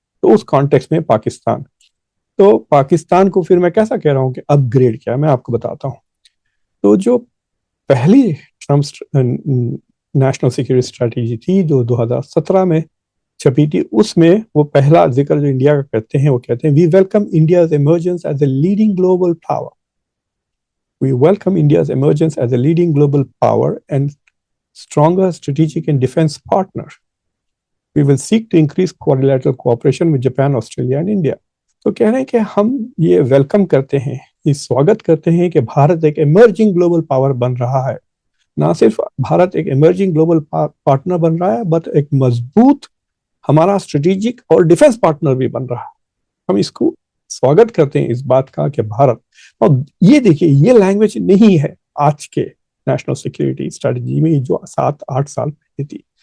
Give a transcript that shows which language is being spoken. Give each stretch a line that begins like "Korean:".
Urdu: تو اس کانٹیکسٹ میں پاکستان، تو پاکستان کو پھر میں کیسا کہہ رہا ہوں کہ اپ گریڈ کیا، میں آپ کو بتاتا ہوں. تو جو پہلی ٹرمپس نیشنل سیکیورٹی اسٹریٹجی تھی جو 2017 میں چھپی تھی، اس میں وہ پہلا ذکر جو انڈیا کا کرتے ہیں، وہ کہتے ہیں
English: We welcome India's emergence as a leading global power. We welcome India's emergence as a leading global power and stronger strategic and defense partner. We will seek to increase quadrilateral cooperation with Japan, Australia and India.
Urdu: تو کہہ رہے ہیں کہ ہم یہ welcome کرتے ہیں، یہ سواگت کرتے ہیں کہ بھارت ایک ایمرجنگ گلوبل پاور بن رہا ہے. نہ صرف بھارت ایک ایمرجنگ گلوبل پارٹنر بن رہا ہے، بٹ ایک مضبوط ہمارا اسٹریٹجک اور ڈیفنس پارٹنر بھی بن رہا ہے. ہم اس کو سواگت کرتے ہیں اس بات کا کہ بھارت، اور یہ دیکھیے یہ لینگویج نہیں ہے آج کے نیشنل سیکیورٹی اسٹریٹجی میں جو 7-8 سال پہلے تھی.